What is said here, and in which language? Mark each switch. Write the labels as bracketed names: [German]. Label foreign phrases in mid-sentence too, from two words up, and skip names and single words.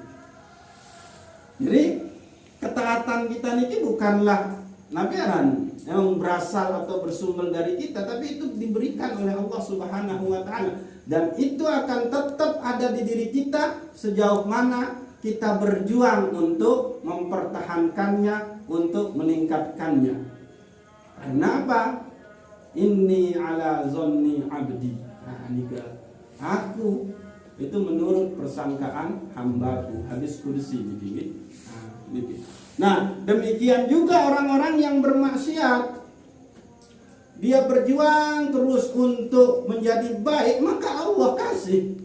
[Indonesian] Jadi ketaatan kita ini bukanlah nabiaran yang berasal atau bersumber dari kita, tapi itu diberikan oleh [Arabic] الله سبحانه وتعالى, [Indonesian] dan itu akan tetap ada di diri kita sejauh mana kita berjuang untuk mempertahankannya, untuk meningkatkannya. Kenapa? [Arabic] إني على ظن عبدي. [Indonesian] Nah, aku itu menurut persangkaan hambaku. Hadis kursi ini. Nah, demikian juga orang-orang yang bermaksiat. Dia berjuang terus untuk menjadi baik, maka Allah kasih.